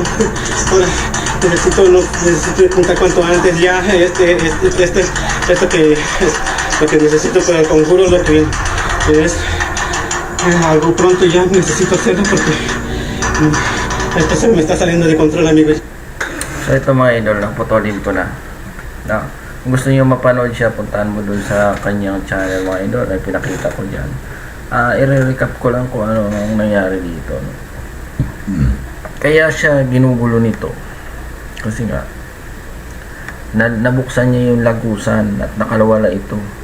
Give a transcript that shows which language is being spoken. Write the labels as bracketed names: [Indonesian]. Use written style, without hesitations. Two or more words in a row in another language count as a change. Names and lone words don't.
[Spanish] Ahora necesito contar cuanto antes ya. Esto que es lo que necesito para el conjuro, lo que es algo pronto ya necesito hacerlo porque esto se me está saliendo de control, amigos. [Filipino] So ito mga idol, naputolin ko na. Kung gusto niyo mapanood siya, puntahan mo dun sa kanyang channel mga idol, ay pinakita ko dyan. I-recap ko lang kung ano ang nangyari dito, no? Kaya siya ginugulo nito kasi nga nabuksan niya yung lagusan at nakalawala ito.